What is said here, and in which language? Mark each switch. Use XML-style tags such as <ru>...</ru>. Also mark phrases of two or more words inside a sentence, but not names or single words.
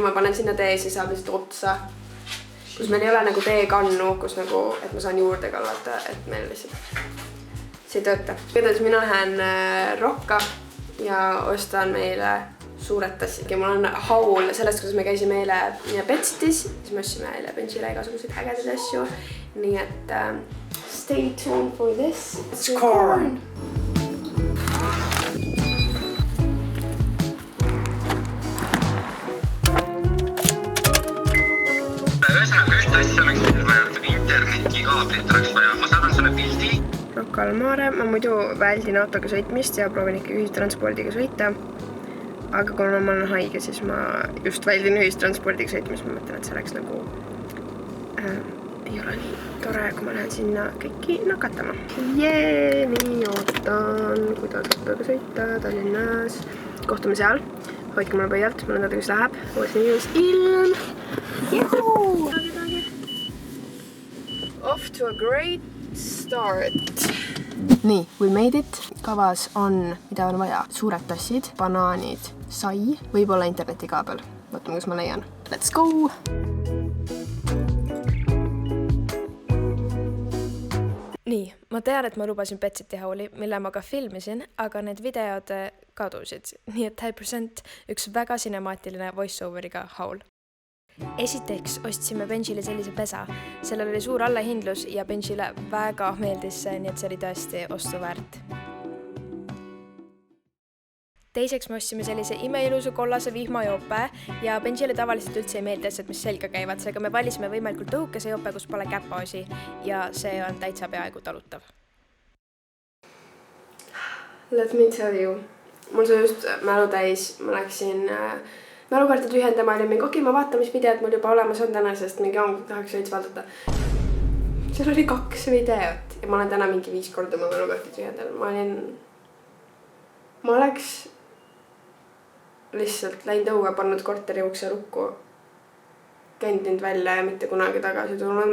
<et>Ma panen sinna tee, siis saab lihtsalt otsa. Kus meil ei ole nagu teekannu, kus nagu, et ma saan juurde kallata, et meil lihtsalt see ei tööta. Kõigepealt mina lähen Rokka ja ostan meile suured tassid. Mul on haul sellest, kuidas me käisime eile Betsitis, siis me ostsime eile Benjile igasuguseid ägedaid asju. Nii et</et> <en>stay tuned for this. It's corn!</en> <et>Ühesõnaga, ühte asja oleks vaja, internetikaablit oleks vaja. Ma saadan sulle pildi. Rocca al Mare. Ma muidu väldin autoga sõitmist ja proovin ikka ühistranspordiga sõita. Aga kui ma olen haige, siis ma just väldin ühistranspordiga sõitmist. Ma mõtlen, et see oleks nagu ei ole nii tore, kui ma lähen sinna kõiki nakatama. Nii ootan, kuidas autoga sõita Tallinnas. Kohtume seal. Hoidke mulle pöialt, ma nädada, kus läheb. Uuesti ilus ilm. Juhu!</et> <en>Off to a great start. Nii, we made it.</en> <et>Kavas on, mida on vaja. Suured tassid, banaanid, sai, võib-olla internetikaabel. Vaatame, kus ma leian.</et> <en>Let's go!</en> <et>Nii, ma tean, et ma lubasin Betsiti hauli, mille ma ka filmisin, aga need videod kadusid. Nii et 100% üks väga cinemaatiline voice-overiga haul. Esiteks ostsime Benjile sellise pesa. Sellel oli suur allahindlus ja Benjile väga meeldis see, nii et see oli tõesti ostu väärt. Teiseks me ostsime sellise imeilusu kollase vihmajoope ja Benjile tavaliselt üldse ei meeldi asjad, mis selga käivad, seega me valisime võimalikult õhukese joope, kus pole käpaosi ja see on täitsa peaaegu talutav.</et> <en>Let me tell you.</en> <et>Mul see just mälu täis. Ma läksin mälukaartid ühendama ja mingi okei, ma vaatan, mis videod mul juba olemas on täna, sest mingi tahaks veits vaadata. Seal oli 2 videot ja ma olen täna mingi 5 korda oma mälukaartid ühendanud. Ma oleks lihtsalt läinud õue, pannud korteri ukse lukku, käinud nüüd välja ja mitte kunagi tagasi tulnud.</et>